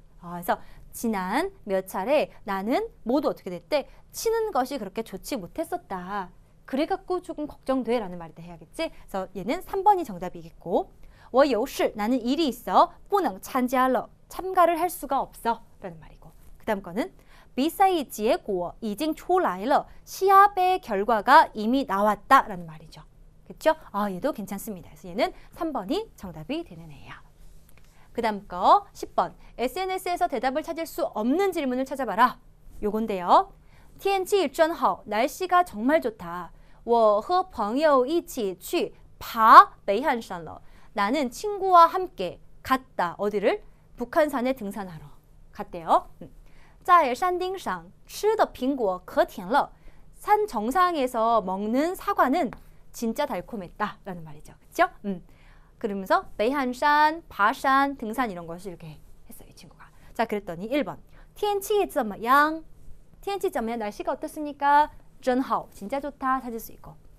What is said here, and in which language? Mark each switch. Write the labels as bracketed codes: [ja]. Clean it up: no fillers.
[ko] 그래서 지난 몇 차례 나는 모두 어떻게 됐대? 치는 것이 그렇게 좋지 못했었다. 그래갖고 조금 걱정돼 라는 말이 해야겠지? 그래서 얘는 3번이 정답이겠고 我有事 나는 일이 있어 不能参加了 참가를 할 수가 없어 라는 말이고 그 다음 거는 [zh] 비사이结果已经出来了. [ko] 시합의 결과가 이미 나왔다라는 말이죠. 그렇죠? 얘도 괜찮습니다. 그래서 얘는 3번이 정답이 되는 애예요. 그 다음 거 10번. SNS에서 대답을 찾을 수 없는 질문을 찾아봐라. 요건데요. 天气真好. 날씨가 정말 좋다. [zh] 我和朋友一起去爬北汉山了. [ko] 나는 친구와 함께 갔다. 어디를? 북한산에 등산하러 갔대요. [zh] 在山顶上吃的苹果可甜了. [ko] 산 정상에서 먹는 사과는 진짜 달콤했다 라는 말이죠. 그렇죠? 그러면서 베이한산, 바산, 등산 이런 것을 이렇게 했어요. 이 친구가. 자, 그랬더니 1번. 天气怎么样?天气怎么样? 날씨가 어떻습니까? 真好.진짜 좋다. 찾을 수 있고.